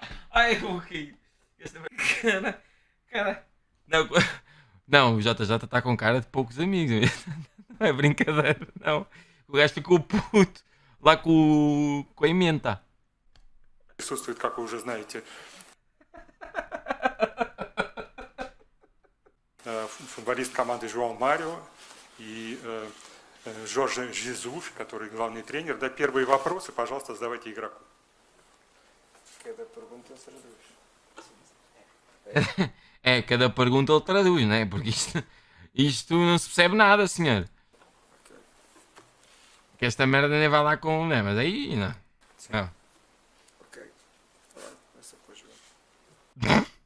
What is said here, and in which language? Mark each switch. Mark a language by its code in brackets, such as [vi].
[pt] Ai, como ri. Cara. Não, o JJ está com cara de poucos amigos. Não é brincadeira, não. O gajo ficou puto lá com a emenda. [ru] Присутствует, как вы уже знаете, футболист команды Жоао Марио и Жорже Жезус, который главный тренер. Да, первые вопросы, пожалуйста, задавайте игроку. [pt] Cada pergunta ele traduz. É, cada pergunta ele traduz, não é? Porque isto não se percebe nada, senhor. Que esta merda nem vai lá com... Não, mas aí não. Não. Ok. Agora começa com o João.